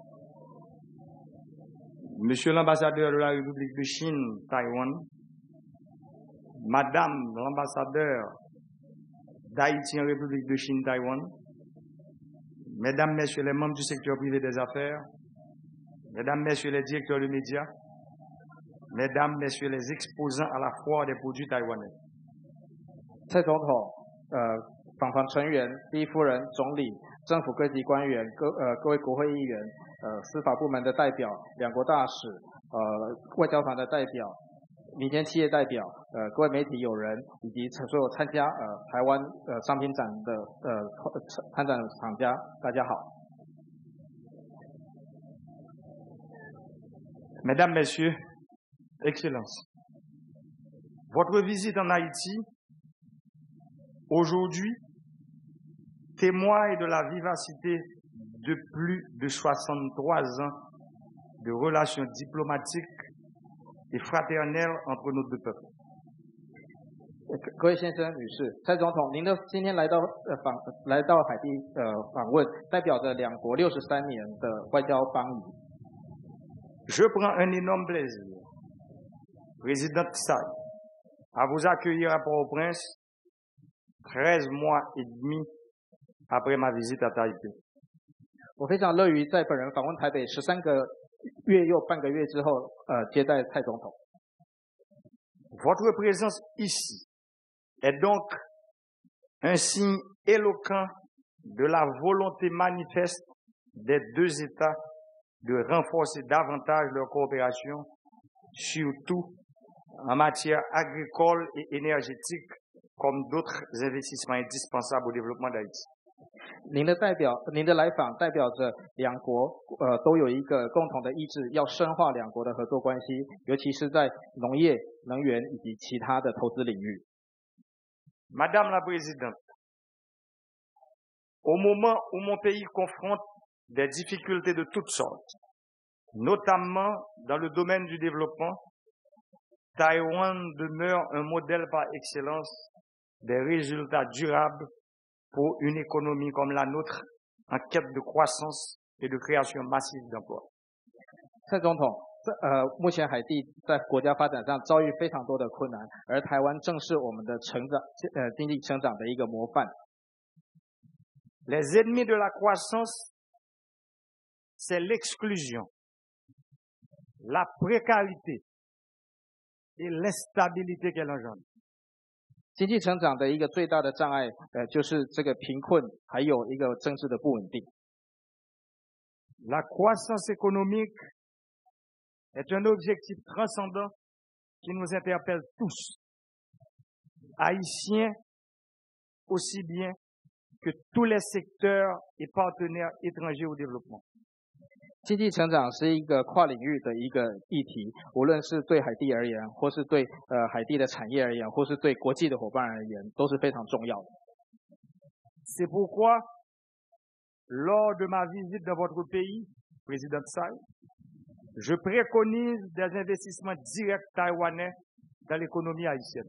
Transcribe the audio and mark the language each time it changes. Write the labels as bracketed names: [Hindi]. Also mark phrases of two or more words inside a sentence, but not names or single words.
[French] Monsieur l'ambassadeur de la République de Chine, Taïwan, Madame l'ambassadeur d'Haïti en République de Chine, Taïwan, Mesdames, Messieurs les membres du secteur privé des affaires, Mesdames, Messieurs les directeurs de médias, Mesdames, Messieurs les exposants à la foire des produits taïwanais. [Chinese] 蔡总统、访团成员、第一夫人、总理、政府各级官员、各位国会议员、司法部门的代表、两国大使、外交团的代表、民间企业代表、各位媒体友人以及所有参加台湾商品展的参展厂家，大家好。 [French] Mesdames, Messieurs, Excellences, votre visite en Haïti aujourd'hui témoigne de la vivacité de plus de 63 ans de relations diplomatiques et fraternelles entre nos deux peuples. [Chinese] 各位先生、女士，蔡总统，您的今天来到海地访问，代表着两国63年的外交邦谊。 [French] Je prends un énorme plaisir, Président Tsai, à vous accueillir à Port-au-Prince 13 mois et demi après ma visite à Taipei. [Chinese] 我非常乐于在本人访问台北13个月又半个月之后，接待蔡总统。 [French] Votre présence ici est donc un signe éloquent de la volonté manifeste des deux États de renforcer davantage leur coopération, surtout en matière agricole et énergétique, comme d'autres investissements indispensables au développement d'Haïti. [Chinese] 您的来访代表着两国都有一个共同的意志，要深化两国的合作关系，尤其是在农业、能源以及其他的投资领域。 [French] Madame la Présidente, au moment où mon pays confronte des difficultés de toutes sortes, notamment dans le domaine du développement, Taïwan demeure un modèle par excellence des résultats durables pour une économie comme la nôtre en quête de croissance et de création massive d'emplois. [Chinese] 蔡总统，目前海地在国家发展上遭遇非常多的困难，而台湾正是我们的经济成长的一个模范。 [French] Les ennemis de la croissance, c'est l'exclusion, la précarité et l'instabilité qu'elle engendre. [Chinese] 经济成长的一个最大的障碍，就是这个贫困，还有一个政治的不稳定。 [French] La croissance économique est un objectif transcendant qui nous interpelle tous, haïtiens aussi bien que tous les secteurs et partenaires étrangers au développement. [Chinese] 经济成长是一个跨领域的一个议题，无论是对海地而言，或是对海地的产业而言，或是对国际的伙伴而言，都是非常重要的。 [French] C'est pourquoi, lors de ma visite dans votre pays, Président Tsai, je préconise des investissements directs taïwanais dans l'économie haïtienne.